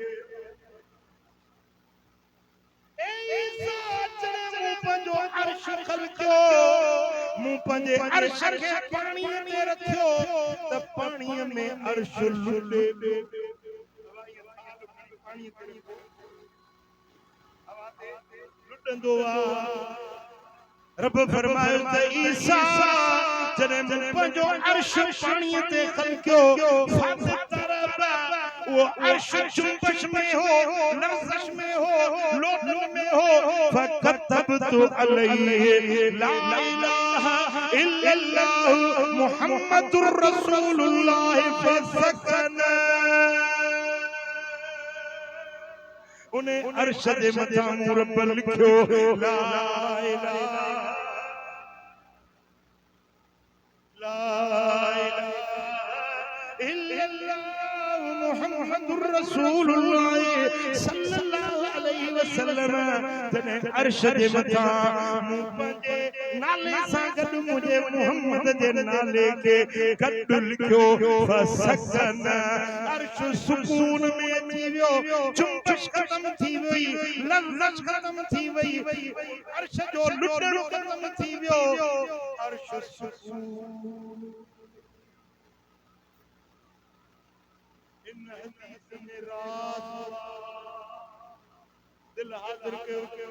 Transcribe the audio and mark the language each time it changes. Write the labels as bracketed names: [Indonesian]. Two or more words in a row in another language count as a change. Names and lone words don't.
[Sindhi] पंहिंजो अर्श ख़लक़ियो मूं पंहिंजे अर्श खे पाणीअ ते रखियो त पाणीअ में अर्श लुटे लुटंदो रब फरमायो त ईसा जॾहिं मूं पंहिंजो अर्श पाणीअ ते ख़लक़ियो [Urdu] وہ عرش جنبش میں ہو لرزش میں ہو لوٹن میں ہو [Arabic] فكتبت عليه لا إله إلا الله محمد رسول الله فسكن [Sindhi] उन्हें अर्श दे मथा मूं रब लिखियो [Arabic] لا إله إلا الله محمد رسول الله صلى الله عليه وسلم [Sindhi] तने अर्श दे मथा मूं पंहिंजे नाले सां गॾु मुंहिंजे मोहम्मद जे नाले खे गॾु लिखियो फसकन अर्श सुकून में अची वियो जुंबश ख़त्म थी वई लर्ज़श ख़त्म थी वई अर्श जो लुटण ख़त्म थी वियो अर्श सुकून इन हदीस में राज दिल हाज़िर कयो